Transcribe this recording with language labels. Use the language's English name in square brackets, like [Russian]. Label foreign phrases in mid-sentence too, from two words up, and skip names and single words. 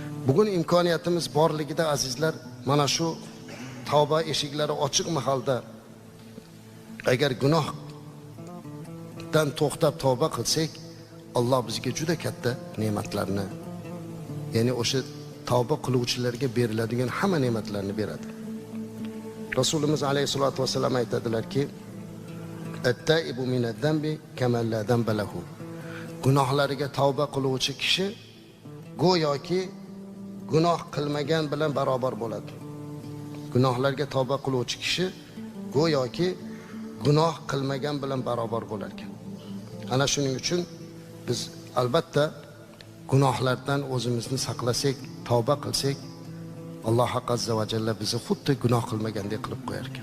[Uzbek] Bugun imkoniyatimiz borligida azizlar, mana shu tavba eshiklari ochiq mahalda agar gunohdan to'xtab tavba qilsak, Alloh bizga juda katta ne'matlarni, ya'ni o'sha tavba qiluvchilarga beriladigan hamma ne'matlarni beradi. [Arabic] Rasulimiz عليه الصلاة والسلام aytadilarki, "التائب من الذنب كمن لا ذنب له." [Uzbek] Gunohlariga tavba qiluvchi kishi go'yoki gunoh qilmagan bilan barobar bo'ladi. Gunohlarga tavba qiluvchi kishi go'yoki gunoh qilmagan bilan barobar bo'lar ekan. Ana shuning uchun biz albatta gunohlardan o'zimizni saqlasak, tavba qilsak, Alloh [Arabic] عز وجل [Uzbek] bizni xuddi gunoh qilmagandek qilib qo'yar ekan.